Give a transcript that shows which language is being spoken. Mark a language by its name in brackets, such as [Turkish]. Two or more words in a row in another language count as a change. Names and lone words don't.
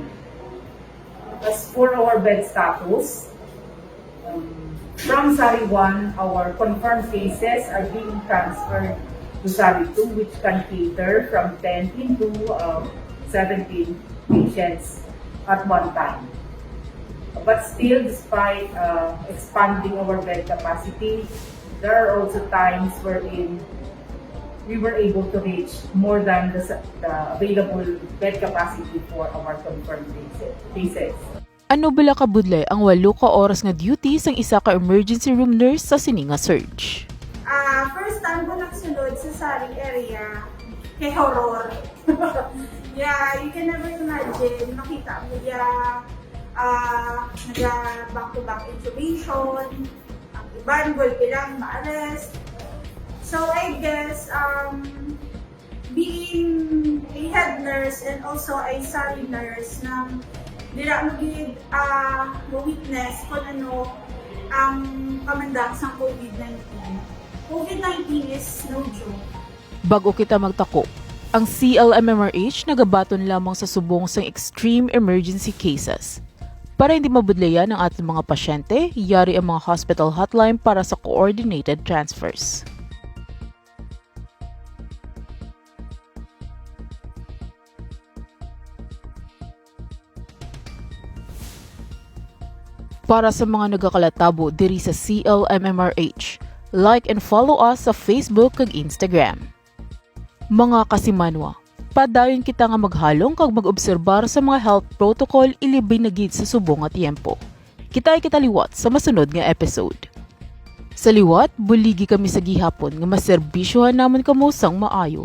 [English] As for our bed status, from SARI 1, our confirmed cases are being transferred to SARI 2, which can cater from 10 to 17 patients at one time. But still, despite expanding our bed capacity, there are also times wherein we were able to reach more than the available bed capacity for our confirmed cases. [Hiligaynon] Ano bala kabudlay ang 8 ka oras nga duty sang isa ka [English] emergency room nurse [Hiligaynon] sa sininga surge? [English] First time [Hiligaynon] ko nagsulod sa Sari area, kay horror. [English] Yeah, you can never imagine, [Hiligaynon] makita mo [English] back-to-back intubation, [Hiligaynon] ang iban, ilang ma-arrest. [English] So I guess, being a head nurse and also a Sari nurse [Hiligaynon] na dira mo witness kung ano ang kamandag sa COVID-19. [English] COVID-19 is no joke. [Hiligaynon] Bago kita magtako, ang CLMMRH nagabaton lamang sa subong sang extreme emergency cases. Para hindi mabudlayan ang ating mga pasyente, yari ang mga hospital hotline para sa coordinated transfers. Para sa mga nagakalatabo diri sa CLMMRH, [English] like and follow us sa Facebook ug Instagram. Mga kasimanwa, padayon kita nga maghalong kag mag-obserbar sa mga health protocol ilibay na gid sa subong nga tiempo. Kita liwat sa masunod nga episode. Sa liwat, buligi kami sa gihapon nga maserbisyohan namon kamo sang maayo.